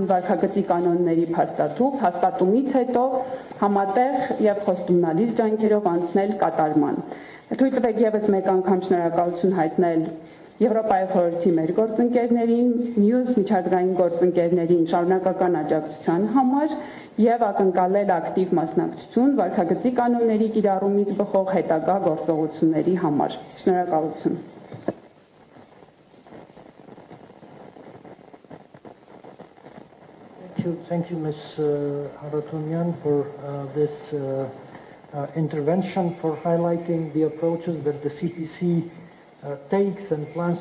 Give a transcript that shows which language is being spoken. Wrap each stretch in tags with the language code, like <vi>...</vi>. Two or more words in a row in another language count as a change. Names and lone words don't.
<hy>վարքագծի կանոնների հաստատումից հետո համատեղ եւ խոստումնալից ջանքերով անցնել կատարման։ Թույլ տվեք եւս մեկ անգամ շնորհակալություն հայտնել Եվրոպայի խորհրդի մեր գործընկերներին, մյուս միջազգային գործընկերներին շարունակական աջակցության համար եւ ակնկալել ակտիվ մասնակցություն վարքագծի կանոնների կիրառումից բխող հետագա գործողությունների համար։ Շնորհակալություն։</hy> <en>Thank you, Ms. Haratunyan, for this intervention, for highlighting the approaches that the CPC takes and plans</en>